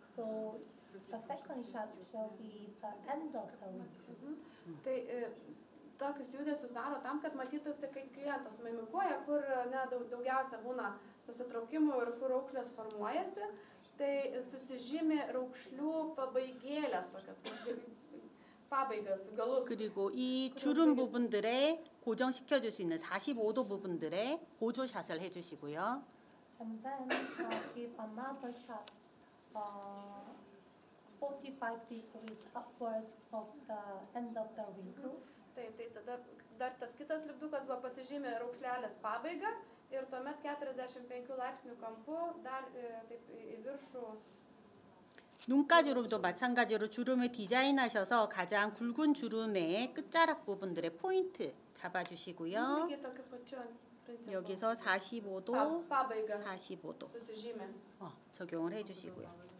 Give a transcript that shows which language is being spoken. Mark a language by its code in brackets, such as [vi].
[en] So the second shot will be the end of the wrinkle. [lt] Tokius judesius daro tam, kad matytųsi, kai klientas mimikuoja, kur daugiausia būna susitraukimų ir kur raukšlės formuojasi, tai susižymi raukšlių pabaigėlės, tokias pabaigas, galus. [ko] 그리고 이 주름 부분들에 고정시켜줄 수 있는 45도 부분들에 보조샷을 해주시고요. [en] And then give another shot 45 degrees upwards of the end of the wrinkle. [lt] Tai tada dar tas kitas lipdukas buvo pasižymė raukšlelės pabaigą ir tuomet 45 laipsnių kampu dar taip į viršų. [ko] 눈가주름도 마찬가지로 주름을 디자인하셔서 가장 굵은 주름의 끝자락 부분들의 포인트 잡아주시고요. 여기서 45도, 45도 적용을 해주시고요.